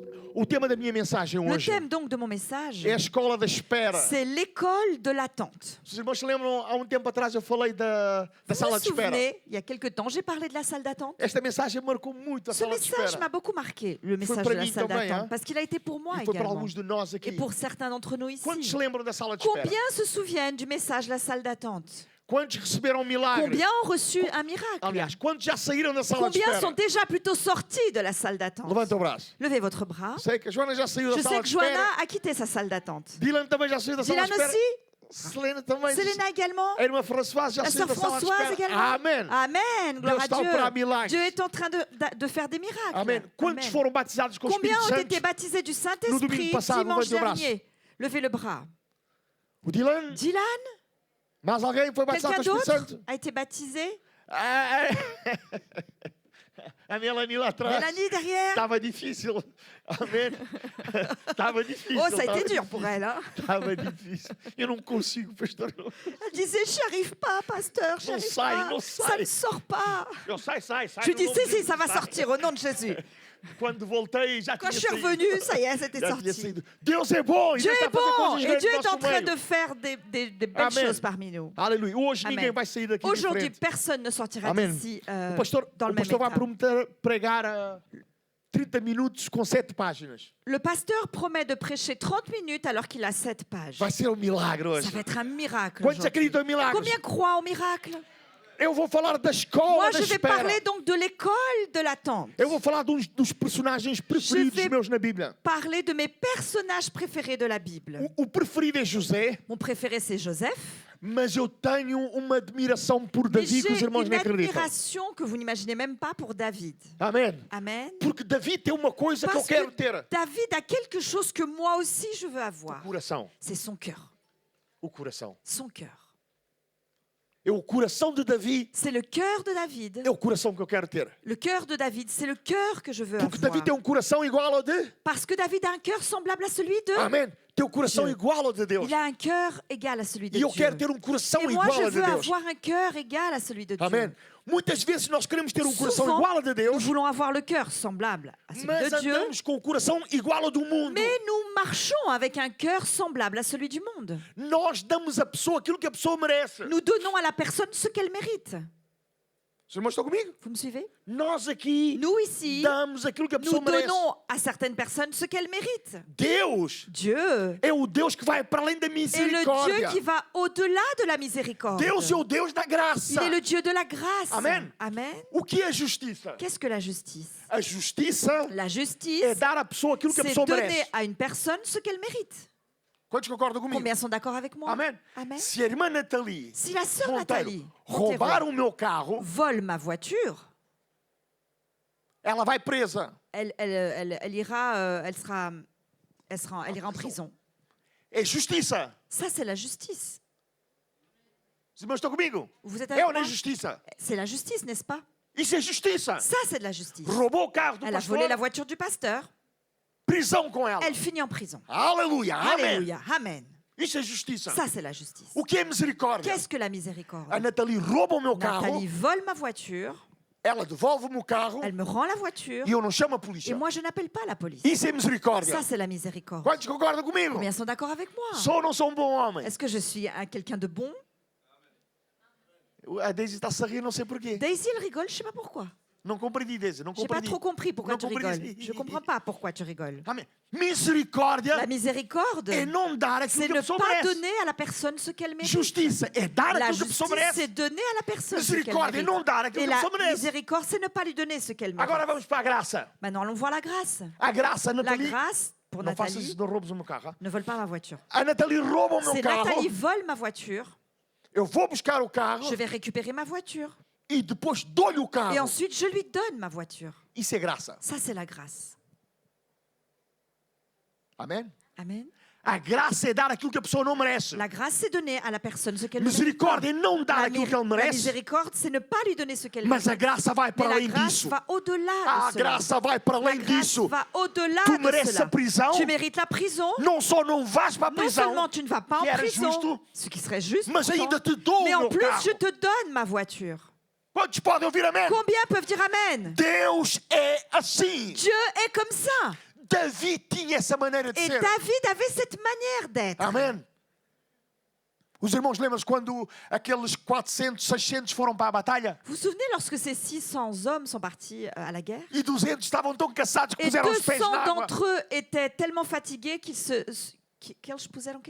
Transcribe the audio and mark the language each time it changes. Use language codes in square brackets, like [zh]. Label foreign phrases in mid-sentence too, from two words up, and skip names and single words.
[pt] O tema da minha mensagem [fr] Le [pt] hoje [fr] thème donc de mon message, [pt] é a escola da espera. [fr] c'est l'école de l'attente. [pt] Os irmãos se lembram, há um tempo atrás eu falei da [fr] Vous [pt] sala [fr] vous [pt] de espera. [fr] souvenez, il y a quelque temps, j'ai parlé de la salle d'attente. [pt] Esta mensagem marcou muito a [fr] Ce [pt] sala de [fr] message [pt] espera. [fr] m'a beaucoup marqué, le message [pt] para [fr] de la [pt] mim [fr] salle [pt] também, [fr] d'attente, hein? parce qu'il a été pour moi [pt] E foi para [fr] également. [pt] alguns de nós [fr] Et [pt] aqui. [fr] pour certains d'entre nous [pt] Quantos se [fr] ici. [pt] lembram da sala de espera? [fr] Combien se souviennent du message la salle d'attente? [pt] Quantos receberam um milagre? [fr] Combien ont reçu un miracle? [pt] Aliás, quantos já saíram da sala de [fr] Combien [pt] espera? [fr] sont déjà plutôt sortis de la salle d'attente? [pt] Levanta o braço. [fr] Levez votre bras. [pt] Sei que a Joana já saiu da [fr] Je sais [pt] sala [fr] que [pt] de espera. [fr] Joanna a quitté sa salle d'attente. [pt] Dylan também já saiu da sala [fr] Dylan [pt] de espera. [fr] aussi? [pt] Selena também. [fr] Selena également? [pt] A irmã Françoise já [fr] La [pt] saiu [fr] sœur [pt] da sala de [fr] Françoise [pt] espera. [fr] également? [pt] Amém. [fr] Amen, gloire [pt] Deus [fr] à [pt] está a operar milagres. [fr] Dieu. Dieu est en train de faire des miracles. [pt] Amém. Quantos [fr] Amen. [pt] foram batizados com o [fr] Combien [pt] Espírito [fr] ont [pt] Santo? [fr] été baptisés du [pt] No [fr] Saint-Esprit [pt] domingo passado, [fr] dimanche [pt] levante o braço. [fr] dernier? Levez le bras. [pt] O Dylan? [fr] Dylan? [pt] Mais alguém foi batizado [fr] Quelqu'un [pt] com o Espírito [fr] d'autre [pt] Santo? [fr] a été baptisé? [pt] Ah, a Melanie lá atrás. [fr] Mélanie derrière? [pt] Estava difícil. Amém. Estava difícil. [fr] Oh, ça a été [pt] estava [fr] dur pour elle. Hein? [pt] Estava difícil. Eu não consigo, pastor. [fr] Elle disait, j'y arrive pas, pasteur, j'y Non, arrive [pt] sai, [fr] pas. non, Ça [pt] sai. [fr] ne sort pas. [pt] Eu, sai. [fr] Je lui dis, [pt] no [fr] si, [pt] nome de [fr] si, ça va [pt] Jesus, sai. [fr] sortir au nom de Jésus. [pt] Quando voltei, já [fr] Quand je [pt] tinha [fr] suis [pt] saído. [fr] revenue, ça y est, c'était [pt] Já tinha [fr] sorti. [pt] saído. Deus é bom. [fr] Dieu [pt] Deus está [fr] est [pt] a fazer [fr] bon [pt] coisas [fr] et [pt] grandes [fr] Dieu [pt] no [fr] est en [pt] nosso [fr] train [pt] meio. [fr] de faire des belles Amen. choses parmi nous. [pt] Aleluia. Hoje [fr] Amen. [pt] ninguém vai sair daqui [fr] Aujourd'hui, [pt] diferente. [fr] personne ne sortira [pt] Amen. [fr] d'ici [pt] O pastor, [fr] dans le [pt] o [fr] même [pt] pastor vai [fr] état. [pt] prometer pregar 30 minutos com 7 páginas. [fr] Le pasteur promet de prêcher 30 minutes alors qu'il a 7 pages. [pt] Vai ser um milagre hoje. [fr] Ça va être un miracle. [pt] Quantos [fr] aujourd'hui. [pt] acreditam em milagres? [fr] Combien croient au miracle? [pt] Eu vou falar da escola [fr] Moi, [pt] da [fr] je vais [pt] espera. [fr] parler donc de l'école de l'attente. [pt] Eu vou falar dos personagens preferidos [fr] vais- [pt] meus na Bíblia. [fr] Parler de mes personnages préférés de la Bible. [pt] O preferido é José, [fr] Mon préféré, c'est Joseph. [pt] mas eu tenho uma admiração por [fr] Mais [pt] Davi que os [fr] j'ai [pt] irmãos [fr] une [pt] nem acreditam. [fr] admiration que vous n'imaginez même pas pour David. [pt] Amém. [fr] Amen. [pt] Porque Davi tem uma coisa que eu [fr] Parce [pt] quero [fr] que [pt] ter. [fr] David a quelque chose que moi aussi je veux avoir. [pt] O coração. [fr] C'est son cœur. [pt] O coração. [fr] Son cœur. [pt] É o coração de Davi. [fr] C'est le cœur de David. [pt] É o coração que eu quero ter. [fr] Le cœur de David, c'est le cœur que je veux [pt] Porque [fr] avoir. [pt] Davi tem um coração igual ao de. [fr] Parce que David a un cœur semblable à celui de... [pt] Amém. Tem o coração [fr] Dieu. [pt] igual ao de Deus. [fr] Il a un cœur égal à celui de [pt] E eu [fr] Dieu. [pt] quero ter um coração [fr] Et moi, [pt] igual [fr] je [pt] ao de [fr] veux [pt] Deus. [fr] avoir un cœur égal à celui de Dieu. [pt] Amém. Muitas vezes nós queremos ter um coração [fr] Souvent, [pt] igual ao de [fr] nous [pt] Deus, [fr] voulons avoir le cœur semblable à celui [pt] mas [fr] de Dieu, [pt] andamos com o coração igual ao do mundo. [fr] mais nous marchons avec un cœur semblable à celui du monde. [pt] Nós damos à pessoa aquilo que a pessoa merece. [fr] Nous donnons à la personne ce qu'elle mérite. [pt] Os irmãos estão comigo? [fr] Vous me suivez? [pt] Nós aqui [fr] Nous ici, [pt] damos aquilo que a [fr] nous [pt] pessoa merece. [fr] donnons à certaines personnes ce qu'elles méritent. [pt] Deus [fr] Dieu [pt] é o Deus que vai para além da [fr] est le Dieu [pt] misericórdia. [fr] qui va au-delà de la miséricorde. [pt] Deus é o Deus da [fr] Il [pt] graça. [fr] est le Dieu de la grâce. [pt] Amen. [fr] Amen. [pt] O que é a justiça? [fr] Qu'est-ce que la justice? [pt] A justiça [fr] La justice, [pt] é dar à pessoa aquilo que a [fr] c'est [pt] pessoa [fr] donner [pt] merece. [fr] à une personne ce qu'elle mérite. [pt] Quantos concordam comigo? [fr] Combien sont d'accord avec moi? [pt] Amém. [fr] Amen. [pt] Se a irmã Nathalie [fr] Si la sœur [pt] Monteiro [fr] Nathalie [pt] roubar [fr] Montero [pt] o meu carro, [fr] vole ma voiture, [pt] ela vai presa. [fr] elle ira, elle ira en prison. [pt] É justiça. [fr] Ça, c'est la justice. [pt] Os irmãos estão comigo? [fr] Vous êtes [pt] É [fr] avec [pt] ou não é [fr] moi? [pt] justiça? [fr] C'est la justice, n'est-ce pas? [pt] Isso é justiça. [fr] Ça, c'est de la justice. [pt] Roubou o carro do [fr] Elle a volé la [pt] pastor, [fr] voiture du pasteur, [pt] prisão com ela. [fr] elle finit en prison. [pt] Aleluia, amém. [fr] Alléluia, amen. [pt] Isso é justiça. [fr] Ça, c'est la justice. [pt] O que é misericórdia? [fr] Qu'est-ce que la miséricorde? [pt] A Nathalie rouba o meu carro, [fr] Nathalie vole ma voiture, [pt] ela devolve-me o carro [fr] elle me rend la voiture, [pt] e eu não chamo a [fr] et [pt] polícia. [fr] moi, je n'appelle pas la police. [pt] Isso é misericórdia. [fr] Ça, c'est la miséricorde. [pt] Quantos concordam comigo? [fr] Combien sont d'accord avec moi? [pt] Sou ou não sou um bom homem? [fr] Est-ce que je suis quelqu'un de bon? [pt] A Daisy está-se a rir, não sei porquê. [fr] Daisy, elle rigole, je sais pas pourquoi. [pt] Não compreendi, Daisy, não [fr] J'ai pas [pt] compreendi. [fr] trop compris pourquoi [pt] Não [fr] tu rigoles. [pt] compreendi. [fr] Je comprends pas pourquoi tu rigoles. [pt] Amém. Misericórdia [fr] La miséricorde, [pt] é não dar aquilo [fr] c'est [pt] que a [fr] ne [pt] pessoa [fr] pas [pt] merece. [fr] donner à la personne ce qu'elle mérite. [pt] Justiça é dar [fr] La [pt] aquilo que a pessoa [fr] justice, c'est [pt] merece. [fr] donner à la personne ce qu'elle [pt] Misericórdia é [fr] mérite. [pt] não dar aquilo [fr] Et [pt] que a [fr] la [pt] pessoa merece. [fr] miséricorde, c'est ne pas lui donner ce qu'elle mérite. [pt] Agora vamos para a graça. [fr] Maintenant, allons voir la grâce. [pt] A graça, [fr] La [pt] Nathalie. [fr] grâce, pour [pt] Não faças [fr] Nathalie, [pt] isso, não roubes o meu carro. [fr] ne vole pas ma voiture. [pt] A Nathalie rouba o meu [fr] C'est [pt] carro. [fr] Nathalie vole ma voiture, [pt] Eu vou buscar o carro [fr] je vais récupérer ma voiture. [pt] e depois dou-lhe o [fr] Et [pt] carro. [fr] ensuite, je lui donne ma voiture. [pt] Isso é graça. [fr] Ça, c'est la grâce. [pt] Amém? [fr] Amen. [pt] A graça é dar aquilo que a pessoa não merece. [fr] La grâce, c'est donner à la personne ce qu'elle mérite. [pt] Misericórdia é não dar [fr] La, [pt] aquilo que ele [fr] la [pt] merece. [fr] miséricorde, c'est ne pas lui donner ce qu'elle [pt] Mas a [fr] mérite. [pt] graça vai [fr] Mais [pt] para [fr] la [pt] além [fr] grâce [pt] disso. [fr] va au-delà [pt] A [fr] de cela. [pt] graça vai para [fr] La [pt] além [fr] grâce [pt] disso. [fr] va au-delà [pt] Tu [fr] de [pt] mereces [fr] cela. [pt] a prisão. [fr] Tu mérites la prison. [pt] Não só não vais para a [fr] Non [pt] prisão, [fr] seulement tu ne vas pas en [pt] que era [fr] prison, [pt] justo, [fr] ce qui serait juste, [pt] mas [fr] pourtant, [pt] ainda te dou o [fr] mais en [pt] meu [fr] plus, [pt] carro. [fr] je te donne ma voiture. [pt] Quantos podem ouvir amém? [fr] Combien peuvent dire Amen? [pt] Deus é assim. [fr] Dieu est comme ça. [pt] Davi tinha essa maneira de [fr] Et [pt] ser. [fr] David avait cette manière d'être. [pt] Amém. Os irmãos lembram-se quando aqueles 400, 600 foram para a batalha? [fr] Vous vous souvenez lorsque ces 600 hommes sont partis à la guerre? [pt] E 200 estavam tão cansados que [fr] Et [pt] puseram os pés [fr] 200 [pt] na água. [fr] d'entre eux étaient tellement fatigués qu'ils [pt] puseram o quê?